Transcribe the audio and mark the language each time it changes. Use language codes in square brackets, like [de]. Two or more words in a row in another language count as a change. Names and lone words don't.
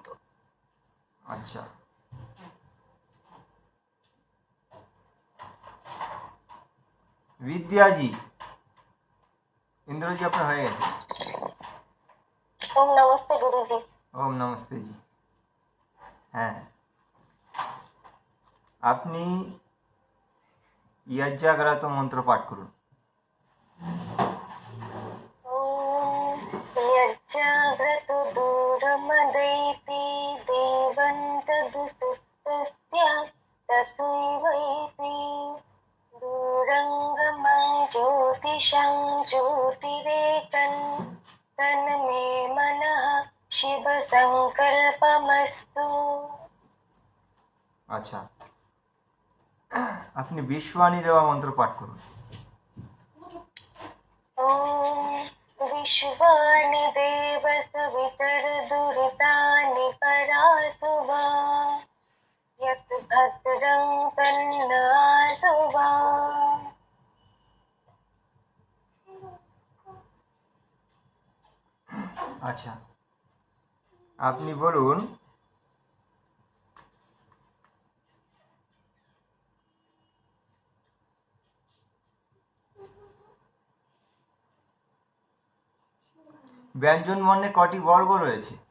[bn] আচ্ছা, বিদ্যাজি, ইন্দ্রজি আপনার হয়ে গেছে। ওম নমস্তে গুরুজি। ওম নমস্তে জি। হ্যাঁ, আপনি ইয়াজ্জাগ্রত মন্ত্র পাঠ করুন। [sa] ওম यज्जाग्रतो दूरमदैति देवन्तदुसुप्तस्य तथैवैति दूरङ्गमं ज्योतिषं ज्योतिरेकन् तन्मे मनः शिवसङ्कल्पमस्तु। [bn] আচ্ছা, আপনি বিশ্ববাণী দেওয়া মন্ত্র পাঠ করুন। [sa] ॐ विश्वानि देवसवितर्दुरितानि परासुवा यत् भद्रं तन्नासुवा। [bn] আচ্ছা, আপনি বলুন, ব্যঞ্জন বর্ণে কটি বর্গ রয়েছে?